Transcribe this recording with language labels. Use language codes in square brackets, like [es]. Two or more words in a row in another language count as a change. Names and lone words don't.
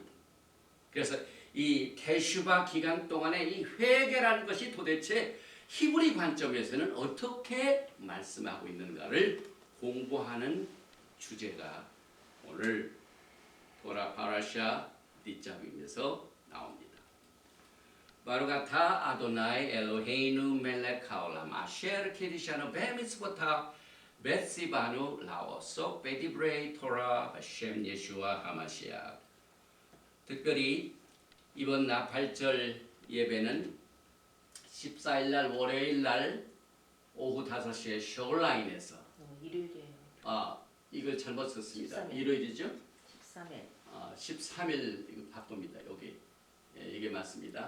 [ko] 그래서 이 테슈바 기간 동안에 이 회개라는 것이 도대체 히브리 관점에서는 어떻게 말씀하고 있는가를 공부하는 주제가 오늘 토라 파라샤 니짜빔에서 나옵니다. [he] ברוך אתה אדוני אלוהינו מלך העולם אשר קידשנו במצוותיו וציוונו לעסוק בדברי תורה בשם ישוע המשיח. [ko] 특별히 이번 나팔절 예배는 14일 날 월요일 날 오후 5시에 쇼라인에서 일요일이에요. 이걸 잘못 썼습니다. 13일. 일요일이죠? 13일. 13일 이거 바꿉니다. 여기 이게 맞습니다.